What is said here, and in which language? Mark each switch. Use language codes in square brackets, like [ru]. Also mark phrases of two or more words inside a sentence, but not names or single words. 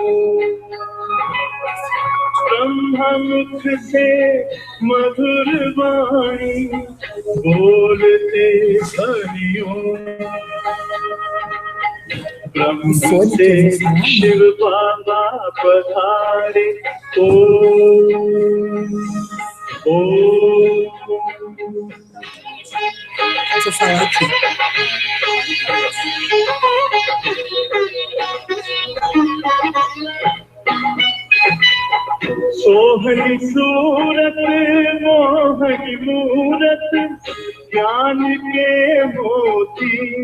[hi] ब्रह्म मुख से मधुर वाणी, बोलते ध्वनियों। ब्रह्म से शिव बाबा पधारे, ओम ओम। [pt] Deixa eu falar aqui. [hi] सोहनी सूरत मोहनी मूरत, ज्ञान के मोती।